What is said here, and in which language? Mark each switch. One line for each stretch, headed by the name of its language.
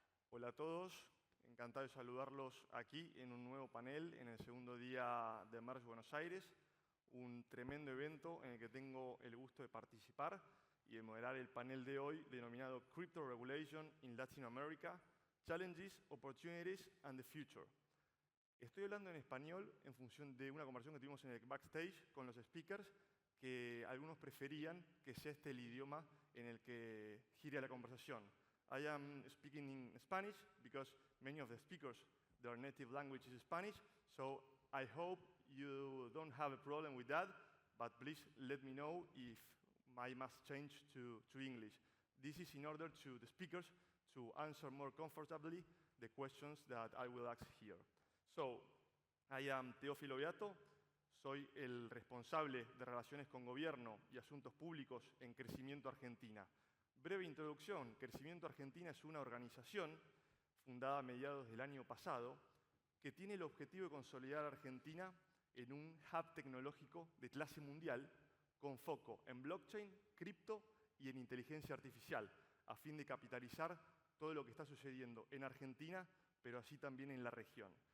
Spanish: Hola a todos, encantado de saludarlos aquí en un nuevo panel en el segundo día de Merge Buenos Aires, un tremendo evento en el que tengo el gusto de participar y de moderar el panel de hoy denominado Crypto Regulation in Latin America, Challenges, Opportunities and the Future. Estoy hablando en español en función de una conversación que tuvimos en el backstage con los speakers, que algunos preferían que sea este el idioma en el que gire la conversación.
English: I am speaking in Spanish because many of the speakers, their native language is Spanish, so I hope you don't have a problem with that, but please let me know if I must change to English. This is in order to the speakers to answer more comfortably the questions that I will ask here. So, I am
Spanish: Teófilo Beato, soy el responsable de Relaciones con Gobierno y Asuntos Públicos en Crecimiento Argentina. Breve introducción, Crecimiento Argentina es una organización fundada a mediados del año pasado que tiene el objetivo de consolidar a Argentina en un hub tecnológico de clase mundial con foco en blockchain, cripto y en inteligencia artificial, a fin de capitalizar todo lo que está sucediendo en Argentina, pero así también en la región.